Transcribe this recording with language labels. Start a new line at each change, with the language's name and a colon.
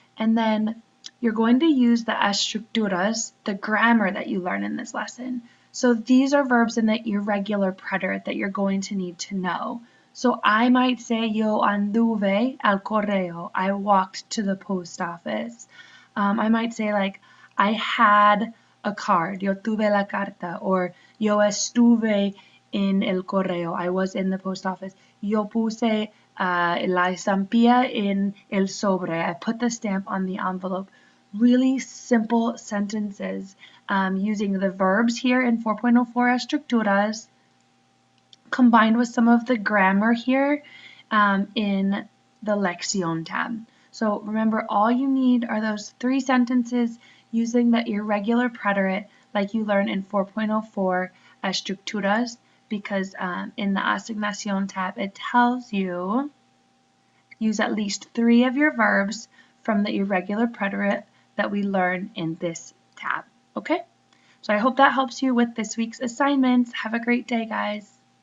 English: And then you're going to use the estructuras, the grammar that you learn in this lesson. So these are verbs in the irregular preterite that you're going to need to know. So I might say
Spanish: yo anduve al correo.
English: I walked to the post office. I might say like I had a card.
Spanish: Yo tuve la carta. Or yo estuve en el correo.
English: I was in the post office.
Spanish: Yo puse la estampilla en el sobre.
English: I put the stamp on the envelope. Really simple sentences using the verbs here in 4.04 estructuras combined with some of the grammar here in the Lección tab. So remember, all you need are those 3 sentences using the irregular preterite like you learn in 4.04 estructuras, because in the Asignación tab it tells you use at least 3 of your verbs from the irregular preterite that we learn in this tab. Okay? So I hope that helps you with this week's assignments. Have a great day, guys.